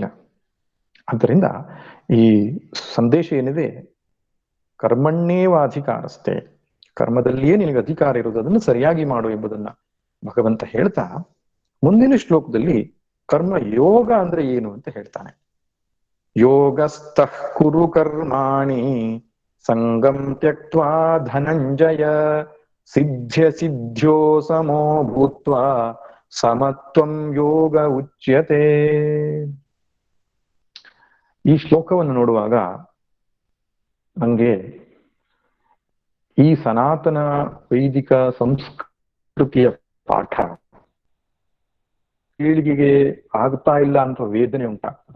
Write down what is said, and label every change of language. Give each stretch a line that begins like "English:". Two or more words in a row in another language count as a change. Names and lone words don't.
Kannada: ಆದ್ದರಿಂದ ಈ ಸಂದೇಶ ಏನಿದೆ,
Sanskrit: ಕರ್ಮಣ್ಣೇವ ಅಧಿಕಾರಸ್ಥೆ,
Kannada: ಕರ್ಮದಲ್ಲಿಯೇ ನಿನಗೆ ಅಧಿಕಾರ ಇರುವುದು, ಅದನ್ನು ಸರಿಯಾಗಿ ಮಾಡು ಎಂಬುದನ್ನ ಭಗವಂತ ಹೇಳ್ತಾ ಮುಂದಿನ ಶ್ಲೋಕದಲ್ಲಿ ಕರ್ಮ ಯೋಗ ಅಂದ್ರೆ ಏನು ಅಂತ ಹೇಳ್ತಾನೆ.
Sanskrit: ಯೋಗಸ್ಥಃ ಕುರು ಕರ್ಮಾಣಿ ಸಂಗಂ ತ್ಯಕ್ತ್ವಾ ಧನಂಜಯ ಸಿದ್ಧ್ಯ ಸಿದ್ಧ್ಯೋ ಸಮೋ ಭೂತ್ವಾ ಸಮತ್ವಂ ಯೋಗ ಉಚ್ಯತೆ.
Kannada: ಈ ಶ್ಲೋಕವನ್ನು ನೋಡುವಾಗ ನಂಗೆ ಈ ಸನಾತನ ವೈದಿಕ ಸಂಸ್ಕೃತಿಯ ಪಾಠ ಪೀಳಿಗೆಗೆ ಆಗ್ತಾ ಇಲ್ಲ ಅಂತ ವೇದನೆ ಉಂಟಾಗ್ತದೆ.